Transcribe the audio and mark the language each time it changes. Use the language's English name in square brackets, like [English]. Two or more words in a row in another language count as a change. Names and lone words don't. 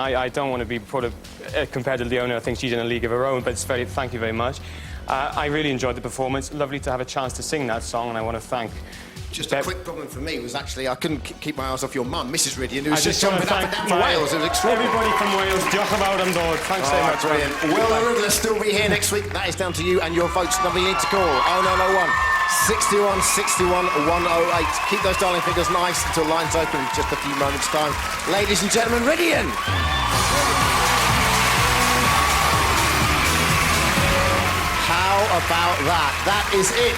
[English] I don't want to be compared to Leona. I think she's in a league of her own, but thank you very much. I really enjoyed the performance. Lovely to have a chance to sing that song, and I want to thank... Just a quick problem for me was actually I couldn't keep my eyes off your mum, Mrs. Ridian, who was just jumping up and down for Wales. It was extraordinary. Everybody from Wales, [Welsh] diolch yn fawr am ddod. [English] Thanks so much. Brilliant. Will the Riddler still be here next week? That is down to you and your votes. Number you need to call 0901 61 61 108. Keep those dialing figures nice until lines open in just a few moments' time. Ladies and gentlemen, Ridian. How about that? That is it.